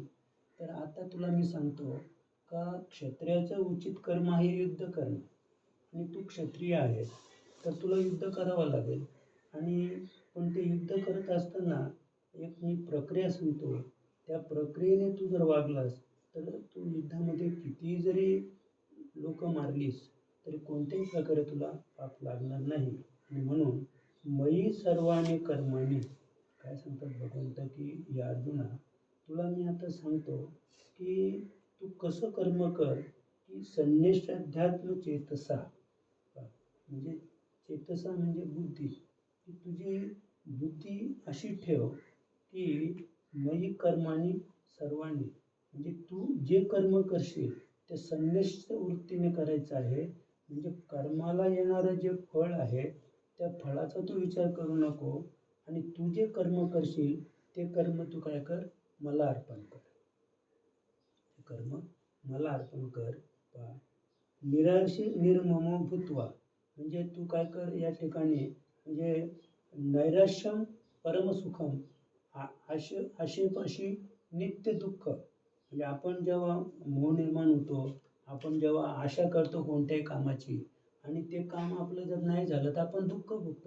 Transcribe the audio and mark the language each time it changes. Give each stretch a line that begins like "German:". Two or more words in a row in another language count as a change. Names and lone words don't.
Marathi: तर आता तुला मी सांगतो का क्षत्रियाचं उचित कर्म हे युद्ध करणं, आणि तू क्षत्रिय आहेस तर तुला युद्ध करावं लागेल. आणि पण ते युद्ध करत असताना एक मी प्रक्रिया सांगतो, त्या प्रक्रियेने तू जर वागलास तर तू युद्धामध्ये कितीही जरी लोक मारलीस तरी कोणत्याही प्रकारे तुला पाप लागणार नाही. आणि म्हणून
Sanskrit: मयी सर्वाणी कर्माणी,
Marathi: काय सांगतात भगवंत की या अर्जुना, तुला मी आता सांगतो की तू कसं कर्म कर की
Sanskrit: संन्यष्टाध्यात्म चेतसा,
Marathi: म्हणजे चेतसा म्हणजे बुद्धी, की तुझी बुद्धी अशी ठेव की
Sanskrit: मयी कर्माणी सर्वाणी,
Marathi: म्हणजे तू जे कर्म करशील ते संन्यस्त वृत्तीने करायचं आहे. म्हणजे कर्माला येणारं जे फळ आहे त्या फळाचा तू विचार करू नको, आणि तू जे कर्म करशील ते कर्म तू काय कर, मला अर्पण कर. ते कर्म मला अर्पण कर. पहा,
Sanskrit: निराशी निर्ममो भूत्वा,
Marathi: म्हणजे तू काय कर या ठिकाणी, म्हणजे
Sanskrit: नैराश्यम परमसुखम,
Marathi: आशेपाशी नित्य दुःख. म्हणजे आपण जेव्हा मोह निर्माण होतो, आपण जेव्हा आशा करतो कोणत्याही कामाची आणि ते काम आपलं जर नाही झालं तर आपण दुःख भोगतो.